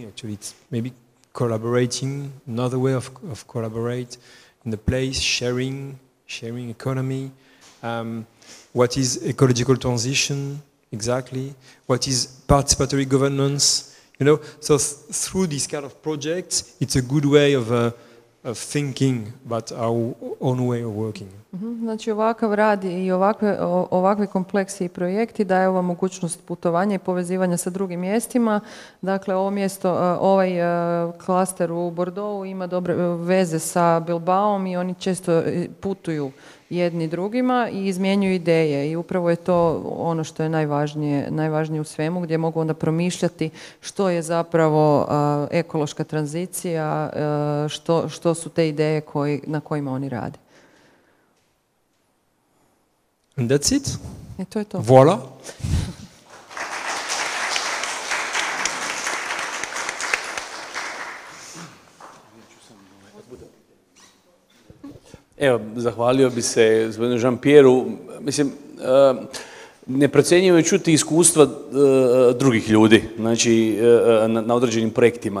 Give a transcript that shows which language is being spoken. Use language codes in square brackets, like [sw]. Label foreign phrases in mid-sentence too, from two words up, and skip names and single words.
[en] Actually, it's maybe collaborating, another way of collaborate in the place, sharing economy. What is ecological transition, exactly? What is participatory governance? You know, so through this kind of projects, it's a good way of thinking about our own way of working. [hr] Znači ovakav rad i ovakve kompleksi i projekti daje ova mogućnost putovanja i povezivanja sa drugim mjestima. Dakle, ovo mjesto, ovaj klaster u Bordeauxu ima dobre veze sa Bilbaom i oni često putuju jedni drugima i izmjenjuju ideje i upravo je to ono što je najvažnije u svemu, gdje mogu onda promišljati što je zapravo ekološka tranzicija, što su te ideje na kojima oni rade. [en] And that's it. [hr] I to je to. Voilà. Evo, zahvalio bi se gospodinu Jean-Pierreu. Mislim, neprocjenjivo je čuti iskustva drugih ljudi, znači na određenim projektima.